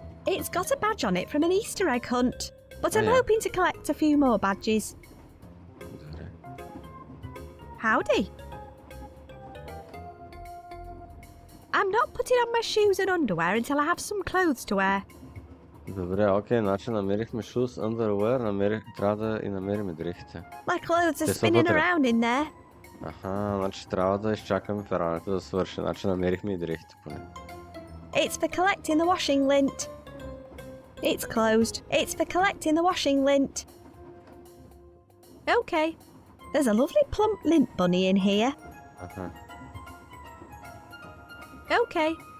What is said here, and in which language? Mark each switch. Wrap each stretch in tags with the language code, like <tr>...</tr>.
<en>It's got a badge on it from an Easter egg hunt, but I'm yeah. hoping to collect a few more badges.</en> <bg>Добре.</bg> <en>Howdy. I'm not putting on my shoes and underwear until I have some clothes to wear.</en> <bg>Добре, окей, значи намерихме shoes, underwear, трябва да и намерим дрехите.</bg> <en>My clothes are</en> <bg>Те са</bg> <en>spinning</en> <bg>вътре.</bg> <en>around in there.</en> <bg>Значи трябва да изчакаме ферането да свърши, значи намерихме и дрехите поне.</bg> <en>It's for collecting the washing lint. It's closed. It's for collecting the washing lint. Okay. There's a lovely plump lint bunny in here. Okay.</en>